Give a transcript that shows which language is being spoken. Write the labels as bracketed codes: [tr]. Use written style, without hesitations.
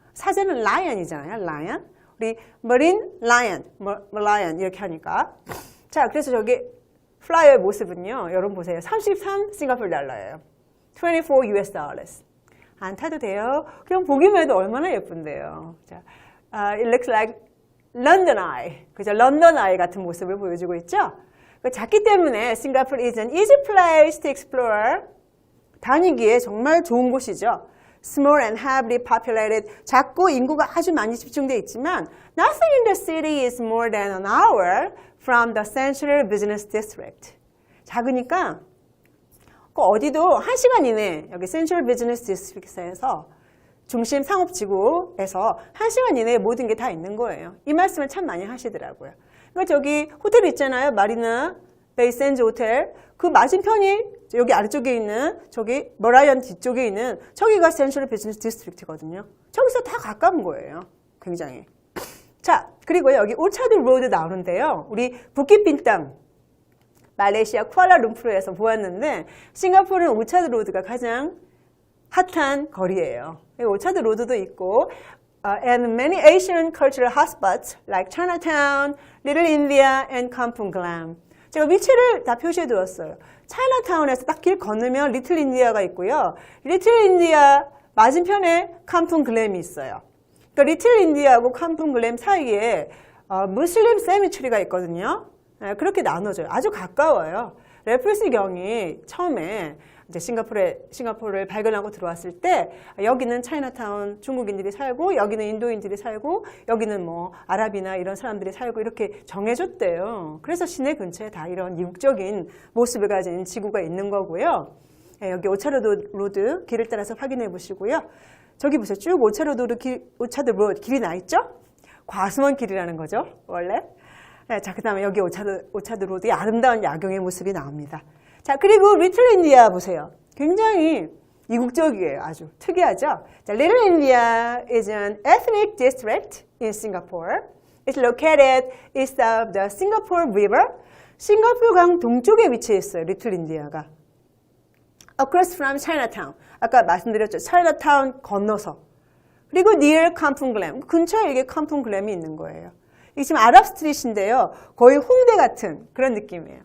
[ko] 사자는 라이언이잖아요. 라이언. 우리 머린 라이언, 라이언 이렇게 하니까. 자, 그래서 저기 플라이어의 모습은요. 여러분 보세요. 33 싱가포르 달러예요. 24 US dollars. 안 타도 돼요. 그냥 보기만 해도 얼마나 예쁜데요. [en] 자, it looks like London Eye. [ko] 그죠? 런던 아이 같은 모습을 보여주고 있죠. 작기 때문에 [en] Singapore is an easy place to explore. [ko] 다니기에 정말 좋은 곳이죠. [en] Small and heavily populated. [ko] 작고 인구가 아주 많이 집중되어 있지만 [en] nothing in the city is more than an hour from the central business district. [ko] 작으니까 어디도 1시간 이내 여기 Central Business District에서 중심 상업지구에서 1시간 이내에 모든 게 다 있는 거예요. 이 말씀을 참 많이 하시더라고요. 그러니까 저기 호텔 있잖아요. 마리나 베이 샌즈 호텔. 그 맞은편이 여기 아래쪽에 있는 저기 머라이언 뒤쪽에 있는 저기가 센트럴 비즈니스 디스트릭트거든요. 저기서 다 가까운 거예요. 굉장히. 자, 그리고 여기 오차드 로드 나오는데요. 우리 부킷빈땅 말레이시아 쿠알라룸푸르에서 보았는데 싱가포르는 오차드 로드가 가장 핫한 거리예요. 오차드 로드도 있고 [en] and many Asian cultural hotspots like Chinatown, Little India, and Kampong Glam. [ko] 제가 위치를 다 표시해 두었어요. 차이나타운에서 딱 길 건너면 리틀 인디아가 있고요. 리틀 인디아 맞은편에 캄풍 글램이 있어요. 그러니까 리틀 인디아하고 캄풍 글램 사이에 무슬림 세미추리가 있거든요. 그렇게 나눠져요. 아주 가까워요. 레프리스 경이 처음에 이제 싱가포르를 발견하고 들어왔을 때 여기는 차이나타운 중국인들이 살고 여기는 인도인들이 살고 여기는 뭐 아랍이나 이런 사람들이 살고 이렇게 정해줬대요. 그래서 시내 근처에 다 이런 이국적인 모습을 가진 지구가 있는 거고요. 여기 오차드 로드 길을 따라서 확인해 보시고요. 저기 보세요. 쭉 오차드 로드 길이 나 있죠? 과수원 길이라는 거죠. 원래. 자, 그 다음에 여기 오차드 로드의 아름다운 야경의 모습이 나옵니다. 자, 그리고 리틀 인디아 보세요. 굉장히 이국적이에요. 아주 특이하죠? [en] 자, Little India is an ethnic district in Singapore. It's located east of the Singapore River. [ko] 싱가포르강 동쪽에 위치해 있어요. 리틀 인디아가. [en] Across from Chinatown. [ko] 아까 말씀드렸죠. 차이나타운 건너서. 그리고 near 캄풍 글램. 근처에 이게 캄풍 글램이 있는 거예요. 이게 지금 아랍 스트릿인데요. 거의 홍대 같은 그런 느낌이에요.